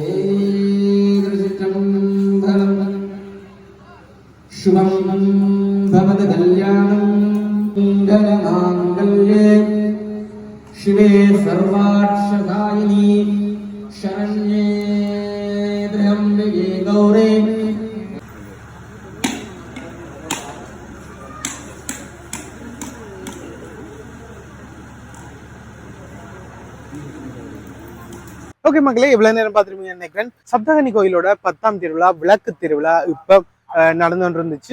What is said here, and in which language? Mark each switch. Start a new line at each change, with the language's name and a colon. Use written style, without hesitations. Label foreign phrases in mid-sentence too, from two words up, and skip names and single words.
Sanskrit: திருச்சிற்றம்பலம் शुभं भवतु कल्याणं मङ्गलमाङ्गल्ये शिवे सर्वार्थसायिनी शरण्ये त्र्यम्बके गौरे
Tamil: ஓகே மக்களே, இவ்வளவு நேரம் பார்த்துருப்பீங்க நினைக்கிறேன். சப்தகன்னி கோயிலோட 10ஆம் திருவிழா, விளக்கு திருவிழா இப்ப நடந்து கொண்டு இருந்துச்சு.